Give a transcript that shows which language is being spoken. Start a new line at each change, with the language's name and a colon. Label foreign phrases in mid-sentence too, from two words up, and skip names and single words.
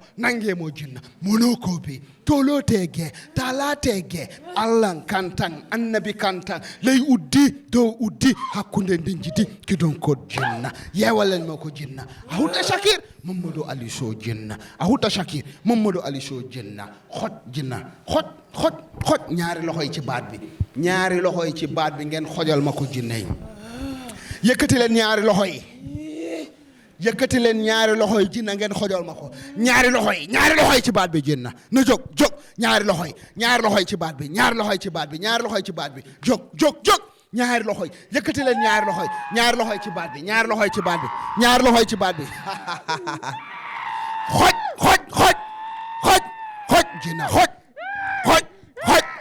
Fula: nangemo jinna monokobi tolotege talatege allan kantan annabi kantan ley uddi dow uddi hakkunde nden jidi kidon kod jinna yewallen mo ko jinna ahudda shakir mamadou ali sow jinna ahudda shakir mamadou ali sow jinna xot jinna xot
Wolof: ñaari loxo yi ci baat bi ngeen xojal ma ko jinne yi yëkkati leen ñaari loxo yi jinna ngeen xojal ma ko ñaari loxo yi ci baat bi jinna na jóg ñaari loxo yi ci baat bi jóg ñaari loxo yi yëkkati leen ñaari loxo yi ci baat bi xoj jinna xoj